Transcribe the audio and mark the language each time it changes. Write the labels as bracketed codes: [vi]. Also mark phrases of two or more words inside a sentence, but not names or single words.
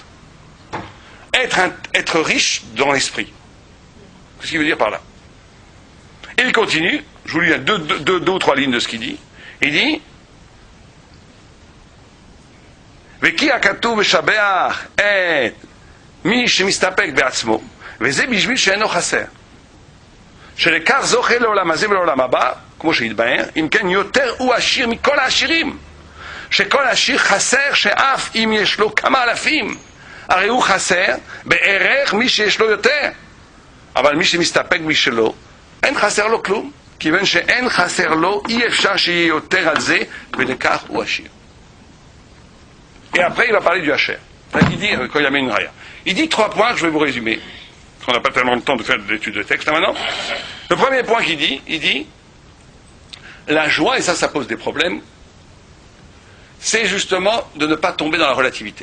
[fr] Être riche dans l'esprit. Qu'est-ce qu'il veut dire par là? Et il continue, je vous lis deux ou trois lignes de ce qu'il dit. Il dit, [he] והכתוב קא תו ושבח את מי שמסתפק בעצמו, וזה בשביל שאינו חסר. שלכך זוכה לעולם הזה ולעולם הבא, כמו שהתבהר, אם כן יותר הוא עשיר מכל העשירים. שכל עשיר חסר שאף אם יש לו כמה אלפים, הרי הוא חסר בערך מי שיש לו יותר. אבל מי שמסתפק בשלו, אין חסר לו כלום, כיוון שאין חסר לו, אי אפשר שיהיה יותר על זה, ולכך הוא עשיר. [fr] Et après, il va parler du Hacher. Il dit, quand il amène une raya. Il dit 3 points que je vais vous résumer. On n'a pas tellement le temps de faire de l'étude de texte là maintenant. Le premier point qu'il dit, il dit, la joie, et ça pose des problèmes, c'est justement de ne pas tomber dans la relativité.